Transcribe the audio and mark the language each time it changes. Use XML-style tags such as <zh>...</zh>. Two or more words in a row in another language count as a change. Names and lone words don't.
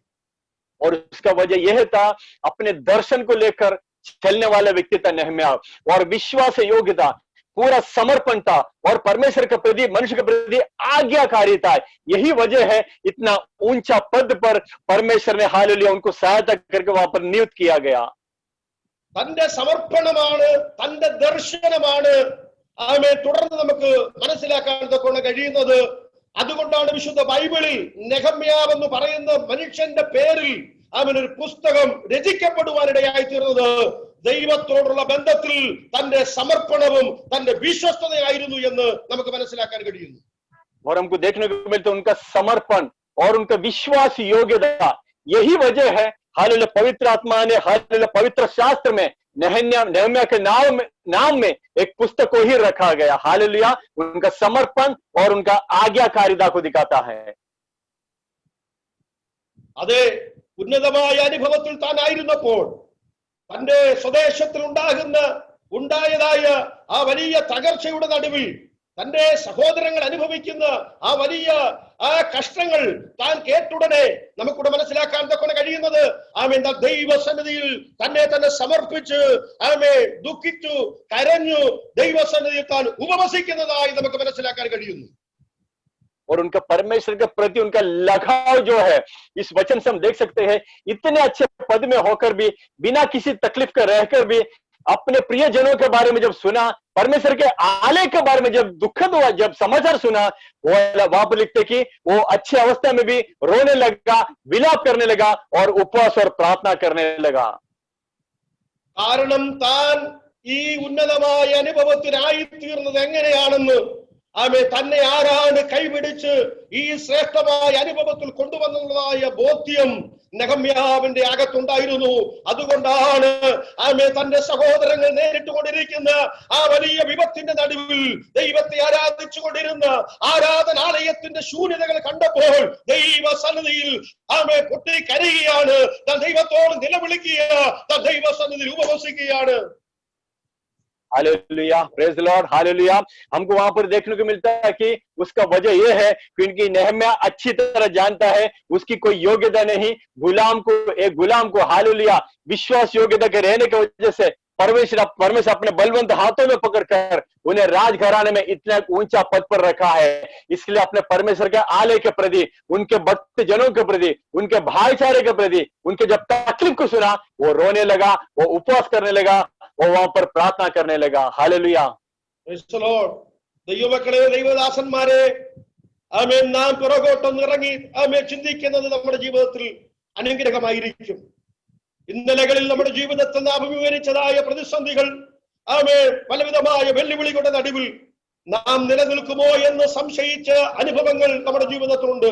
<hi>और उसका वजह यह था अपने दर्शन को लेकर चलने वाला व्यक्ति था नेहम्याह, और विश्वास योग्यता पूरा समर्पण था और परमेश्वर के प्रति मनुष्य के प्रति आज्ञाकारी था. यही वजह है इतना ऊंचा पद पर परमेश्वर ने हालेलुया उनको सहायता करके वहां पर नियुक्त किया गया.</hi> <ml>തന്റെ സമർപ്പണമാണ് തന്റെ ദർശനമാണ് ആമേ തുടർന്ന് നമുക്ക് മനസ്സിലാക്കാൻ കൊണ്ട് കഴിയുന്നത്. അതുകൊണ്ടാണ് വിശുദ്ധ ബൈബിളിൽ നെഹമ്യാവ് എന്ന് പറയുന്ന മനുഷ്യന്റെ പേരിൽ അവനൊരു പുസ്തകം രചിക്കപ്പെടുവാനിടയായി തീർന്നത്. ദൈവത്തോടുള്ള ബന്ധത്തിൽ തന്റെ സമർപ്പണവും തന്റെ വിശ്വസ്തതയായിരുന്നു എന്ന് നമുക്ക് മനസ്സിലാക്കാൻ കഴിയുന്നു.</ml> <hi>और हमको देखने को मिलता है उनका समर्पण और उनका विश्वास योग्यता. यही वजह है हालेलुया पवित्र आत्मा ने हालेलुया पवित्र शास्त्र में नेहम्याह के नाम में एक पुस्तक को ही रखा गया. हालेलुया उनका समर्पण और उनका आज्ञाकारिता को दिखाता है.</hi> <ml>അതെ, ഉന്നതമായ അനുഭവത്തിൽ താൻ ആയിരുന്നപ്പോൾ തന്റെ സ്വദേശത്തിൽ ഉണ്ടായതായ ആ വലിയ തകർച്ചയുടെ നടുവിൽ തന്റെ സഹോദരങ്ങൾ അനുഭവിക്കുന്ന ആ വലിയ ആ കഷ്ടങ്ങൾ താൻ കേട്ടുടനെ നമുക്കിവിടെ മനസ്സിലാക്കാൻ തൊക്കെ കഴിയുന്നത് ആമേൻ ദൈവസന്നിധിയിൽ തന്നെ സമർപ്പിച്ച് ആമേ ദുഃഖിച്ചു കരഞ്ഞു ദൈവസന്നിധിയിൽ താൻ ഉപവസിക്കുന്നതായി നമുക്ക് മനസ്സിലാക്കാൻ കഴിയുന്നു.</ml> <hi>और उनका परमेश्वर के प्रति उनका लगाव जो है इस वचन से हम देख सकते हैं. इतने अच्छे पद में होकर भी बिना किसी तकलीफ के रहकर भी अपने प्रियजनों के बारे में जब सुना, परमेश्वर के आलय के बारे में जब दुखद हुआ, जब समाचार सुना, वो वहां पर लिखते कि वो अच्छी अवस्था में भी रोने लगा, विलाप करने लगा और उपवास और प्रार्थना करने लगा.</hi> <ml>കാരണം താൻ ഈ ഉന്നതമായ അനുഭവത്തിനായി തീർന്നത് എങ്ങനെയാണെന്ന് ആമേ തന്നെ ആരാണ് കൈപിടിച്ച് ഈ ശ്രേഷ്ഠമായ അനുഭവത്തിൽ കൊണ്ടുവന്നതായ ബോധ്യം നെഹമ്യാവിന്റെ അകത്തുണ്ടായിരുന്നു. അതുകൊണ്ടാണ് ആമേ തന്റെ സഹോദരങ്ങൾ നേരിട്ട് കൊണ്ടിരിക്കുന്ന ആ വലിയ വിപത്തിന്റെ നടുവിൽ ദൈവത്തെ ആരാധിച്ചു കൊണ്ടിരുന്ന ആരാധനാലയത്തിന്റെ ശൂന്യതകൾ കണ്ടപ്പോൾ ദൈവ സന്നിധിയിൽ ആമേ പൊട്ടി കരയുകയാണ്. താൻ ദൈവത്തോട് നിലവിളിക്കുക, താൻ ദൈവ സന്നിധിയിൽ ഉപവസിക്കുകയാണ്.</ml> <hi>हालेलुया,</hi> <en>praise the Lord,</en> <hi>हालेलुया। हमको वहां पर देखने को मिलता है कि उसका वजह यह है क्योंकि नेहम्या अच्छी तरह जानता है उसकी कोई योग्यता नहीं, एक गुलाम को हालेलुया विश्वास योग्यता के रहने की वजह से परमेश्वर अपने बलवंत हाथों में पकड़कर उन्हें राजघराने में इतना ऊंचा पद पर रखा है। इसलिए अपने परमेश्वर के आलय के प्रति, उनके भक्त जनों के प्रति, उनके भाईचारे के प्रति, उनके जब तकलीफ को सुना वो रोने लगा, वो उपवास करने लगा, वो वहां पर प्रार्थना करने लगा। हालेलुया,</hi> <en>Praise the Lord.</en> <ml>ദൈവമക്കളെ, ദൈവദാസന്മാരെ, ആമേൻ, നാം പുറകോട്ടൊന്ന് ഇറങ്ങി ആമേൻ ചിന്തിക്കുന്നത് നമ്മുടെ ജീവിതത്തിൽ അനുഗ്രഹമായിരിക്കും. ഇന്നലകളിൽ നമ്മുടെ ജീവിതത്തിൽ നാം അഭിമുഖീകരിച്ചതായ പ്രതിസന്ധികൾ, ആമേൻ, പലവിധമായ വെല്ലുവിളികളുടെ നടുവിൽ നാം നിലനിൽക്കുമോ എന്ന് സംശയിച്ച അനുഭവങ്ങൾ നമ്മുടെ ജീവിതത്തിലുണ്ട്.</ml>